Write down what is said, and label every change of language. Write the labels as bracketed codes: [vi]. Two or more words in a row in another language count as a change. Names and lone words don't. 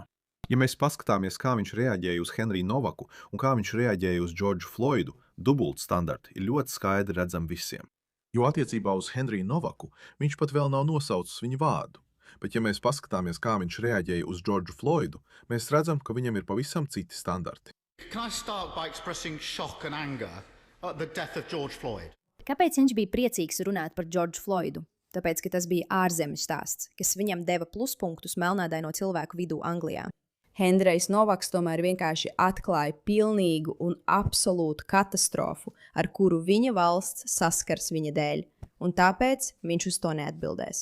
[lv] Ja mēs paskatāmies, kā viņš reaģēja uz Henriju Novaku un kā viņš reaģēja uz Džordžu Floydu, dubult standarti ir ļoti skaidri redzami visiem. Jo attiecībā uz Henriju Novaku viņš pat vēl nav nosaucis viņa vārdu. Bet ja mēs paskatāmies, kā viņš reaģēja uz Džordžu Floydu, mēs redzam, ka viņam ir pavisam citi standarti. [en] Can I start by expressing shock and anger at the death of George Floyd? [lv] Kāpēc viņš bija priecīgs runāt par Džordžu Floydu? Tāpēc, ka tas bija ārzemju stāsts, kas viņam deva pluspunktus melnādaino cilvēku vidū Anglijā. Henrijs Novaks tomēr vienkārši atklāja pilnīgu un absolūtu katastrofu, ar kuru viņa valsts saskars viņa dēļ, un tāpēc viņš uz to neatbildēs.